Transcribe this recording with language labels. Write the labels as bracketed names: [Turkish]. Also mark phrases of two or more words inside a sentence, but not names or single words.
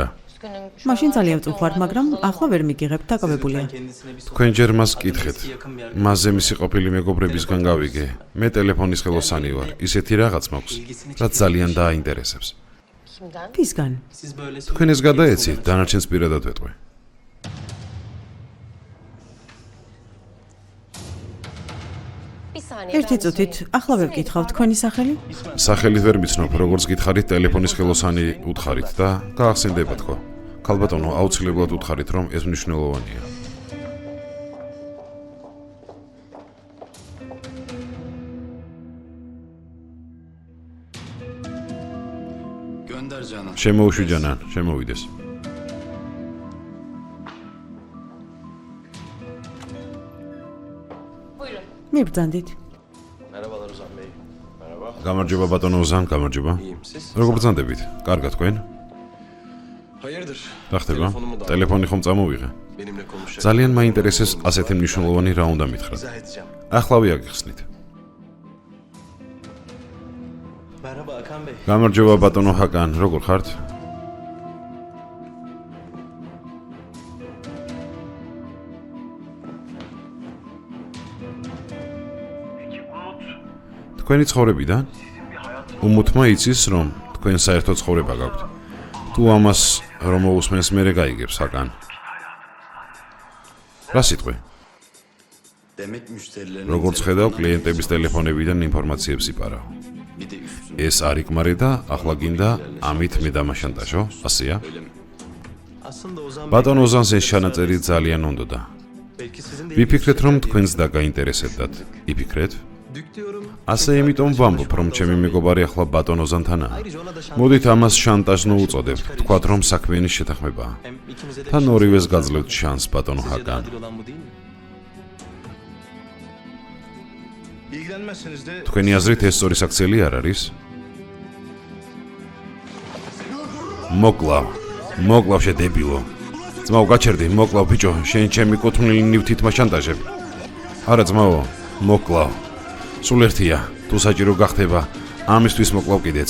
[Georgian] მაშინ ძალიან წუხარ, მაგრამ ახლა ვერ მიგიღებ, დაკავებულია. თქვენ ჯერ მას კითხეთ. მასზე მისი ყოფილი მეგობრებისგან გავიგე. მე ტელეფონის ხელოსანი ვარ. ისეთი რაღაც მაქვს, რაც ძალიან დააინტერესებს. [Turkish] Kimden? [Georgian] ვისგან? თქვენ ეს გადაეცით, დანარჩენს პირადად ვეტყვი. [Turkish] Bir saniye. [Georgian] ერთი წუთით, ახლა ვერ გითხავ თქვენი სახელი? სახელით ვერ მიცნობ, როგორც გითხარით ტელეფონის ხელოსანი უთხარით და გაახსენდება თქო. ქალბატონო, აუცილებლად უთხარით, რომ ეს მნიშვნელოვანია. [Turkish] Gönder canım. [Georgian] შემოუშვი ჯანან, შემოვიდეს. [Turkish] Buyurun. [Georgian] მიბრძანდით. გამარჯობა ბატონო ოზან, გამარჯობა. როგორ ბრძანდებით? კარგად თქვენ? [Turkish] Hayırdır? [Georgian] რა ხდება? ტელეფონი ხომ წამოვიღე? [Turkish] Benimle konuşacak. [Georgian] ძალიან მაინტერესებს ასეთი მნიშვნელოვანი რა უნდა მითხრათ. [Turkish] İzah edeceğim. [Georgian] ახლავე აგიხსნით. [Turkish] Merhaba Hakan Bey. [Georgian] გამარჯობა ბატონო ჰაკან, როგორ ხართ? თქვენი ცხოვრებიდან? უმუთმა იცის, რომ თქვენ საერთო ცხოვრება გაქვთ. თუ ამას რომ მოусმენს მერე გაიგებს ჰაკან. რა სიტყვი? [Turkish] Demek müşterilerin [Georgian] როგორც ხედავ, კლიენტების ტელეფონებიდან ინფორმაციებს იპარავ. [Turkish] bir de üstüne [Georgian] ეს არ იკმარე და ახლა გინდა ამით მე დამაშანტაჟო, ასეა? [Turkish] Aslında Ozan [Georgian] ბატონ ოზანს ეს ჩანაწერი ძალიან უნდოდა. [Turkish] belki sizin de [Georgian] ვიფიქრეთ, რომ თქვენს დაგაინტერესებდათ. იფიქრეთ? [Turkish] dük diyorum. [Georgian] ასე იმიტომ ვამბობ, რომ ჩემი მეგობარი ახლა ბატონ ოზანთანაა. [Turkish] Ayrıca ona da şans. [Georgian] მოდით ამას შანტაჟნო უწოდებთ. თქვათ, რომ საქმიანი შეთანხმებაა. [Turkish] Hem ikimize de [Georgian] თან ორივეს გაძლევთ შანს, ბატონო [Turkish] sizce de [Georgian] ჰაკან. [Turkish] adil olan bu değil mi? İlgilenmezseniz de [Georgian] თქვენი აზრით ეს სწორი საქციელი არ არის? მოკლავ შედებილო. ძმაო, გაჩერდი, მოკლავ ბიჭო, შენ ჩემი კუთვნილი ნივთით მაშანტაჟებ. არა ძმაო, მოკლავ. სულ ერთია, თუ საჭირო გახდება, ამისთვის მოკლავ კიდეც.